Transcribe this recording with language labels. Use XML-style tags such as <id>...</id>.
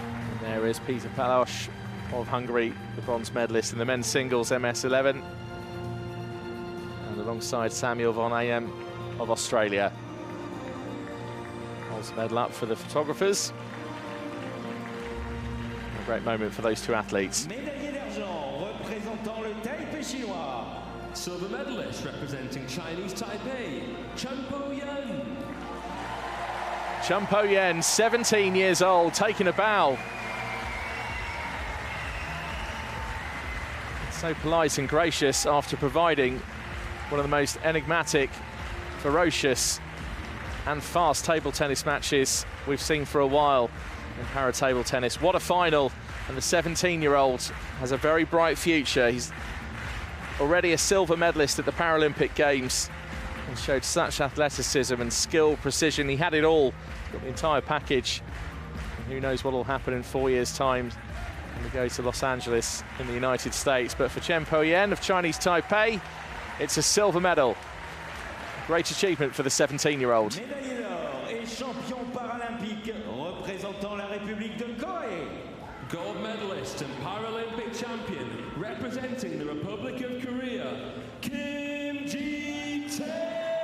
<en>And there is Peter Palos of Hungary, the bronze medalist in the men's singles MS11. And alongside Samuel von Einem of Australia. Holds the medal up for the photographers. A great moment for those two athletes.</en> <fr>médaillé d'argent représentant le TAIPEI chinois,</fr> <en>Silver medalist representing Chinese Taipei, CHEN Po Yen. CHEN Po Yen, 17 years old, taking a bow. So polite and gracious after providing one of the most enigmatic, ferocious and fast table tennis matches we've seen for a while in para table tennis. What a final, and the 17-year-old has a very bright future. He's already a silver medalist at the Paralympic Games and showed such athleticism and skill, precision. He had it all, got the entire package. And who knows what will happen in 4 years' time when we go to Los Angeles in the United States. But for CHEN Po Yen of Chinese Taipei, it's a silver medal. Great achievement for the 17-year-old.</en> <fr>médaillé d'or et champion paralympique représentant la République de Corée,</fr> <en>Gold medalist and Paralympic champion representing the Republic of Korea, Gi Tae.</en>